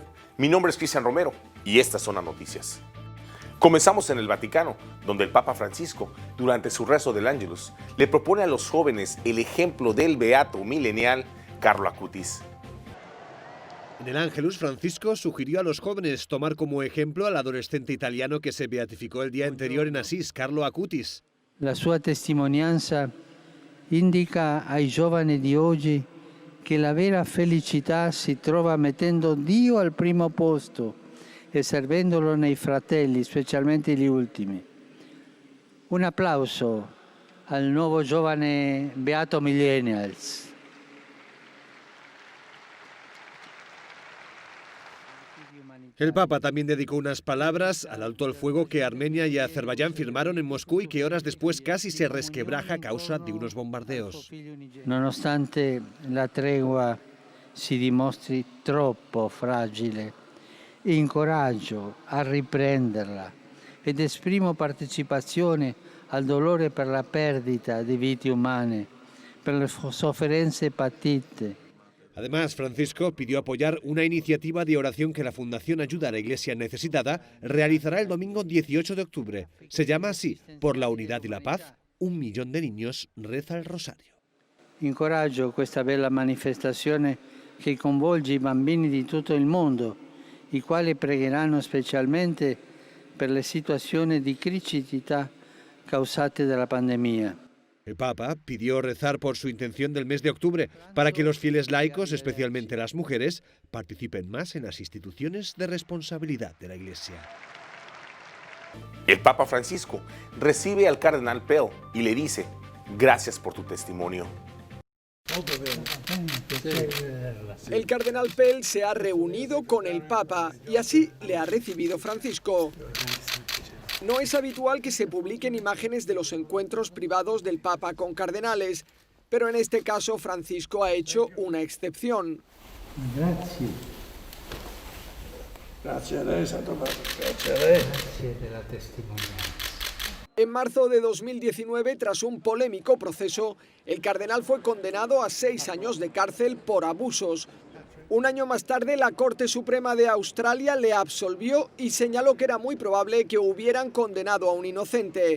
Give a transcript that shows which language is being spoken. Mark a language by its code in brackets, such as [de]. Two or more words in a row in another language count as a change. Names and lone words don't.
[es] Mi nombre es Cristian Romero y estas son las noticias. Comenzamos en el Vaticano, donde el Papa Francisco, durante su rezo del Ángelus, le propone a los jóvenes el ejemplo del beato milenial Carlo Acutis. En el Ángelus, Francisco sugirió a los jóvenes tomar como ejemplo al adolescente italiano que se beatificó el día anterior en Asís, Carlo Acutis. [it] La sua testimonianza indica ai giovani di oggi che la vera felicità si trova mettendo Dio al primo posto e servendolo nei fratelli, specialmente gli ultimi. Un applauso al nuovo giovane Beato Millennials. [es] El Papa también dedicó unas palabras al alto al fuego que Armenia y Azerbaiyán firmaron en Moscú y que horas después casi se resquebraja a causa de unos bombardeos. [it] Nonostante la tregua si dimostri troppo fragile, incoraggio a riprenderla ed esprimo partecipazione al dolore per la perdita di vite umane, per le sofferenze patite. [es] Además, Francisco pidió apoyar una iniciativa de oración que la Fundación Ayuda a la Iglesia Necesitada realizará el domingo 18 de octubre. Se llama así, Por la Unidad y la Paz, 1 millón de niños reza el rosario. [it] Incoraggio questa bella manifestazione che coinvolge i bambini di tutto il mondo, i quali pregheranno specialmente per le situazioni di criticità causate dalla pandemia. [es] El Papa pidió rezar por su intención del mes de octubre para que los fieles laicos, especialmente las mujeres, participen más en las instituciones de responsabilidad de la Iglesia. El Papa Francisco recibe al cardenal Pell y le dice: gracias por tu testimonio. El cardenal Pell se ha reunido con el Papa y así le ha recibido Francisco. No es habitual que se publiquen imágenes de los encuentros privados del Papa con cardenales, pero en este caso Francisco ha hecho una excepción. [it] Grazie. Grazie a lei, Santo Padre. Grazie a lei. Grazie della testimonianza. [es] En marzo de 2019, tras un polémico proceso, el cardenal fue condenado a 6 años de cárcel por abusos. Un año más tarde, la Corte Suprema de Australia le absolvió y señaló que era muy probable que hubieran condenado a un inocente.